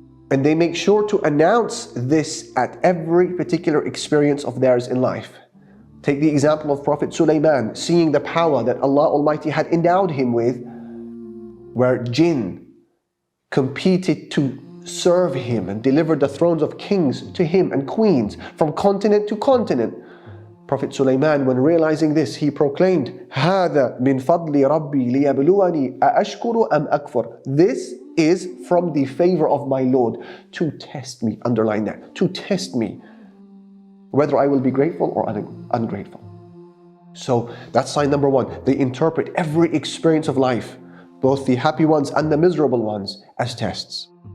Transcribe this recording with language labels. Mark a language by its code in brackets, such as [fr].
[en] And they make sure to announce this at every particular experience of theirs in life. Take the example of Prophet Sulaiman, seeing the power that Allah Almighty had endowed him with, where jinn competed to serve him and delivered the thrones of kings to him and queens from continent to continent. Prophet Sulaiman, when realizing this, he proclaimed, [ar] هَذَا مِنْ فَضْلِ رَبِّي لِيَبْلُوَنِي أَأَشْكُرُ أَمْ أَكْفُرُ. [en] This is from the favor of my Lord to test me, underline that, to test me, whether I will be grateful or ungrateful. So that's sign number one. They interpret every experience of life, both the happy ones and the miserable ones, as tests.